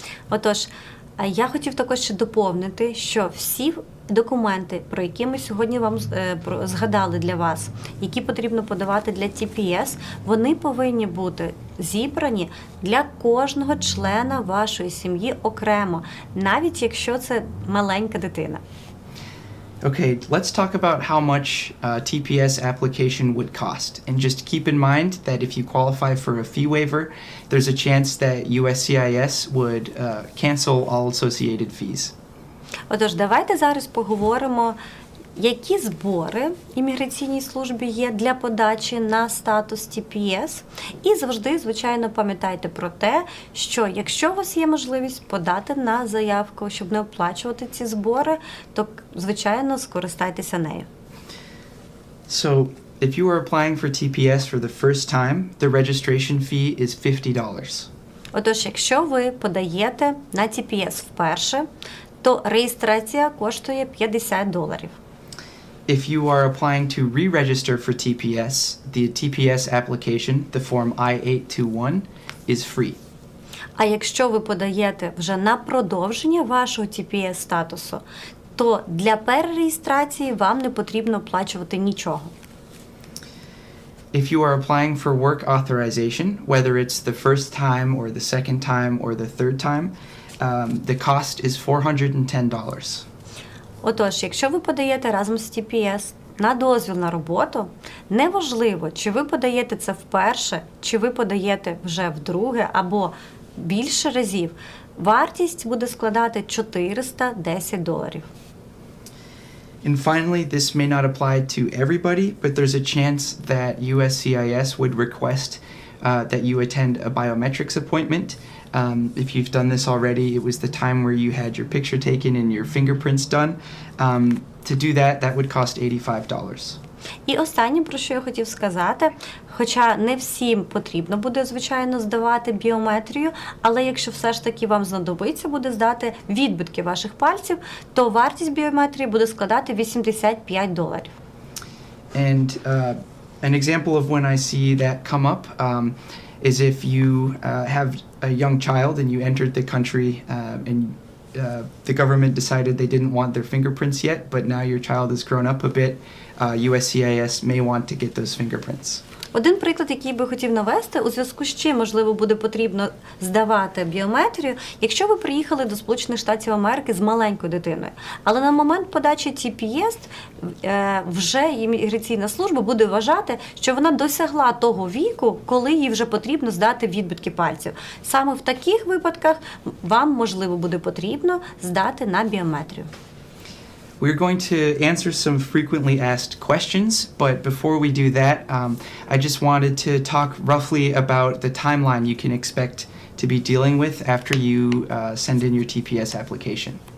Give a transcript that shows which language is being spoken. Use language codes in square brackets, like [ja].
[uk] Отож, я хотів також ще доповнити, що всі документи, про які ми сьогодні вам згадали для вас, які потрібно подавати для TPS, вони повинні бути зібрані для кожного члена вашої сім'ї окремо, навіть якщо це маленька дитина. [en] Okay, let's talk about how much TPS application would cost. And just keep in mind that if you qualify for a fee waiver, there's a chance that USCIS would cancel all associated fees. [uk] Отож, давайте зараз поговоримо, які збори імміграційній службі є для подачі на статус TPS. І завжди, звичайно, пам'ятайте про те, що якщо у вас є можливість подати на заявку, щоб не оплачувати ці збори, то, звичайно, скористайтеся нею. [en] So, if you are applying for TPS for the first time, the registration fee is $50. [uk] Отож, якщо ви подаєте на TPS вперше, то реєстрація коштує $50. [en] If you are applying to re-register for TPS, the TPS application, the form I-821, is free. [uk] А якщо ви подаєте вже на продовження вашого TPS-статусу, то для перереєстрації вам не потрібно оплачувати нічого. [en] If you are applying for work authorization, whether it's the first time or the second time or the third time, the cost is $410. [uk] Отож, якщо ви подаєте разом з TPS на дозвіл на роботу, неважливо, чи ви подаєте це вперше, чи ви подаєте вже вдруге або більше разів, вартість буде складати $410. [en] And finally, this may not apply to everybody, but there's a chance that USCIS would request that you attend a biometrics appointment. If you've done this already, it was the time where you had your picture taken and your fingerprints done. To do that, that would cost $85. [uk] І останнє, про що я хотів сказати, хоча не всім потрібно буде, звичайно, здавати біометрію, але якщо все ж таки вам знадобиться буде здати відбитки ваших пальців, то вартість біометрії буде складати $85. [en] And an example of when I see that come up is if you have a young child and you entered the country and the government decided they didn't want their fingerprints yet, but now your child has grown up a bit, USCIS may want to get those fingerprints. [uk] Один приклад, який би хотів навести, у зв'язку з чим, можливо, буде потрібно здавати біометрію, якщо ви приїхали до Сполучених Штатів Америки з маленькою дитиною. Але на момент подачі TPS вже імміграційна служба буде вважати, що вона досягла того віку, коли їй вже потрібно здати відбитки пальців. Саме в таких випадках вам, можливо, буде потрібно здати на біометрію. [en] We're going to answer some frequently asked questions, but before we do that, I just wanted to talk roughly about the timeline you can expect to be dealing with after you send in your TPS application.